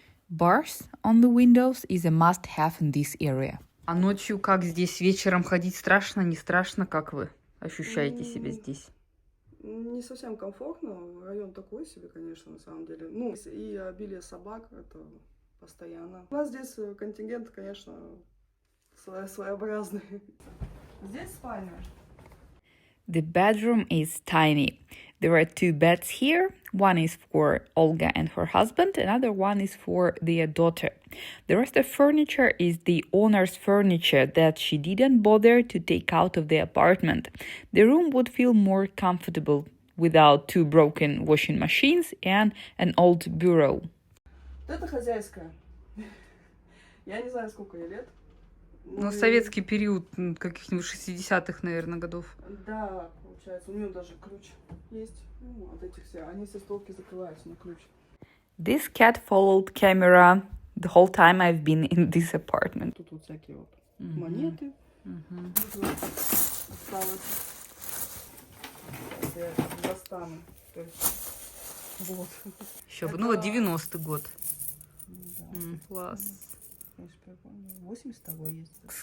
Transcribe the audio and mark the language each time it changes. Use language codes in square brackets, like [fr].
[en] Bars on the windows is a must-have in this area. [ru] А ночью как здесь вечером ходить страшно, не страшно? Как вы ощущаете себя здесь? Не совсем комфортно. Район такой себе, конечно, на самом деле. Ну, и обилие собак, это постоянно. У нас здесь контингент, конечно, своеобразный. Здесь спальня. [en] The bedroom is tiny. There are two beds here. One is for Olga and her husband, another one is for their daughter. The rest of furniture is the owner's furniture that she didn't bother to take out of the apartment. The room would feel more comfortable without two broken washing machines and an old bureau. [ru] Это хозяйская. Я не знаю, сколько ей лет. Ну, советский период, каких-нибудь 60-х, наверное, годов. Да, получается, у нее даже ключ есть. Ну, от этих все. Они все столки закрываются на ключ. [en] This cat followed camera the whole time I've been in this apartment. [ru] Тут вот всякие вот монеты. Осталось. Я достану. То есть, вот. Еще бы, ну вот 90-й год. Да, Класс. 80-го есть.